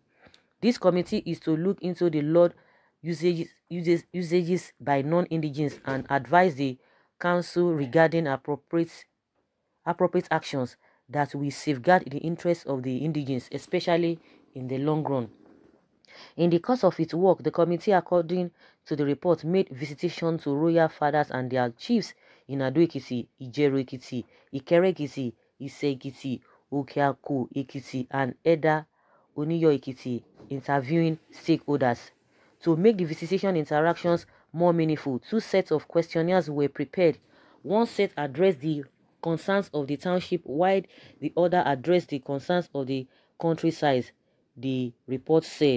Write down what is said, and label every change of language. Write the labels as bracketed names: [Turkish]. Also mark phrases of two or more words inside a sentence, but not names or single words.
[English] This committee is to look into the land usages by non-indigenes and advise the council regarding appropriate actions that will safeguard the interests of the indigenes, especially in the long run. In the course of its work, the committee, according to the report, made visitation to royal fathers and their chiefs in Ado Ekiti, Ijeru Ekiti, Ikere Ekiti, Ise Ekiti, Okeako Ekiti, and Eda Oniyo Ekiti, interviewing stakeholders. To make the visitation interactions more meaningful, 2 sets of questionnaires were prepared. One set addressed the concerns of the township, while the other addressed the concerns of the countryside, the report said.